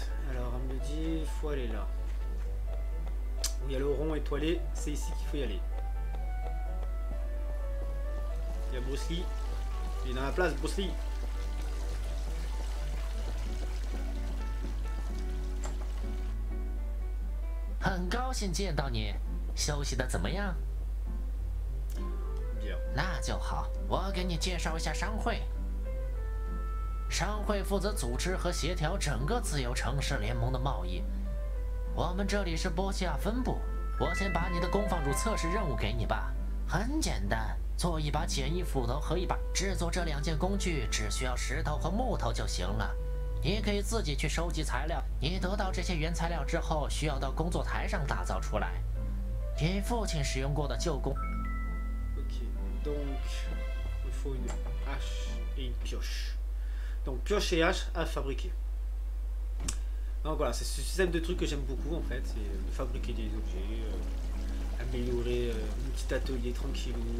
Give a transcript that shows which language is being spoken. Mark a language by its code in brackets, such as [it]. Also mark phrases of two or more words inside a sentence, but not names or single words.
[fr] Alors, on me dit, il faut aller là. Où il y a le rond étoilé, c'est ici qu'il faut y aller. Il y a Bruce Lee. Il est dans la place, Bruce Lee. Bien. [zh] 那就好，我给你介绍一下商会。商会负责组织和协调整个自由城市联盟的贸易。我们这里是波西亚分部。我先把你的工坊主测试任务给你吧，很简单，做一把简易斧头和一把。制作这2件工具只需要石头和木头就行了。你可以自己去收集材料。你得到这些原材料之后，需要到工作台上打造出来。你父亲使用过的旧工。 [fr] Ok, donc il faut une hache et une pioche. Donc pioche et hache à fabriquer. Donc voilà, c'est ce système de trucs que j'aime beaucoup en fait, c'est de fabriquer des objets, améliorer un petit atelier tranquillou.